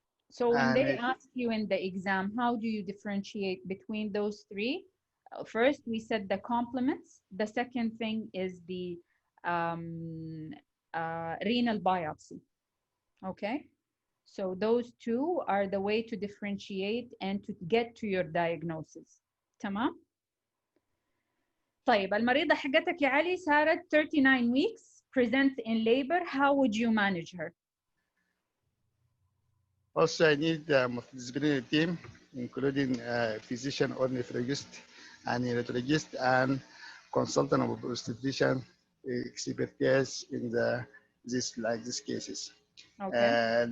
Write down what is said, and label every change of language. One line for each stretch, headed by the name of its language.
English: So when they ask you in the exam, how do you differentiate between those three? First, we said the complements. The second thing is the renal biopsy. Okay. So those two are the way to differentiate and to get to your diagnosis.
Arabic: تمام؟ طيب المريضة حقتك يا علي صارت 39 weeks,
English: presents in labor. How would you manage her? Also, I need a multidisciplinary team, including a physician or nephrologist, and neurologist, and consultant of obstetrician expertise in these cases. Okay.